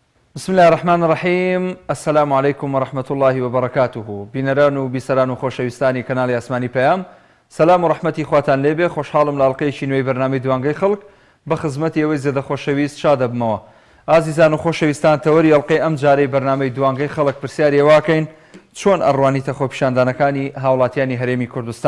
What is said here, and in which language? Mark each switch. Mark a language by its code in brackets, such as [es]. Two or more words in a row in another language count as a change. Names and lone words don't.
[ar] بسم الله الرحمن الرحيم. السلام عليكم ورحمة الله وبركاته. [ckb] بینەران و بیسەران و خۆشەویستانی کەناڵی ئاسمانی پەیام، سەلام و ڕەحمەتی خواتان لێبێ. خۆشحاڵم لە ئەڵقەیەکی نوێی بەرنامەی دوانگەی خەڵک بە خزمەتی ئەوەی زێدە خۆشەویست شا دەبمەوە. ئازیزان و خۆشەویستان، تەوەری ئەڵقەی ئەم جارەی بەرنامەی دوانگەی خەڵک پرسیاری ئێواکەین چۆن ئەڕوانیتە خۆپیشاندانەکانی هاوڵاتیانی هەرێمی کوردستان.